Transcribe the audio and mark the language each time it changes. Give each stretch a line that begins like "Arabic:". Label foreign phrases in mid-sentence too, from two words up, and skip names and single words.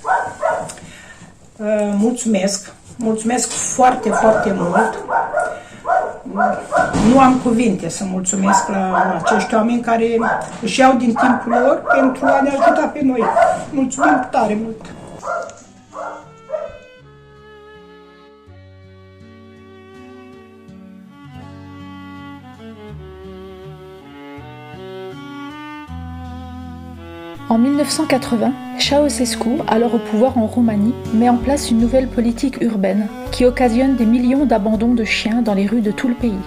Romanian: Mulțumesc foarte mult. Nu am cuvinte să mulțumesc la acești oameni care își iau din timpul lor pentru a ne ajuta pe noi. Mulțumim tare mult!
French: En 1980, Ceausescu, alors au pouvoir en Roumanie, met en place une nouvelle politique urbaine qui occasionne des millions d'abandons de chiens dans les rues de tout le pays.